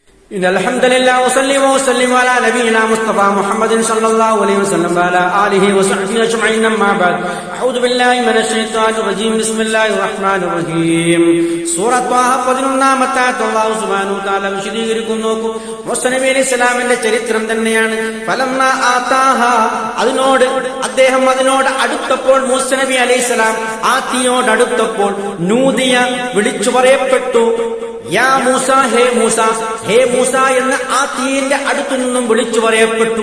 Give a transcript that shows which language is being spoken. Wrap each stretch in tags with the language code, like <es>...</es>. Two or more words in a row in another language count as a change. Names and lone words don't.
<ar>إن الحمد لله وصلي وسلم على نبينا مصطفى محمد صلى الله عليه وسلم وعلى آله وصحبه أجمعين أما بعد أعوذ بالله من الشيطان الرجيم بسم الله الرحمن الرحيم</ar> <ml>സൂറത്ത് ത്വാഹ 11-ാമത്തെ ആയത്ത്</ml> <ar>الله سبحانه وتعالى വിശദീകരിക്കുന്നു.</ar> <ml>മൂസ നബി</ml> <ar>عليه السلام</ar> <ml>ചരിത്രം തന്നെയാണ്.</ml> <ar>فلما أتاها,</ar> <ml>അദ്ദേഹം അതിനോട് അടുത്തപ്പോൾ, മൂസ നബി</ml> <ar>عليه السلام</ar> <ml>ആ തീയോട് അടുത്തപ്പോൾ, നൂദിയ, വിളിച്ചു പറയപ്പെട്ടു,</ml> <ar>يا موسى,</ar> <ml>ഹേ മൂസ, ഹേ മൂസ എന്ന് ആ തീയിന്റെ അടുത്തു നിന്നും വിളിച്ചു പറയപ്പെട്ടു.</ml>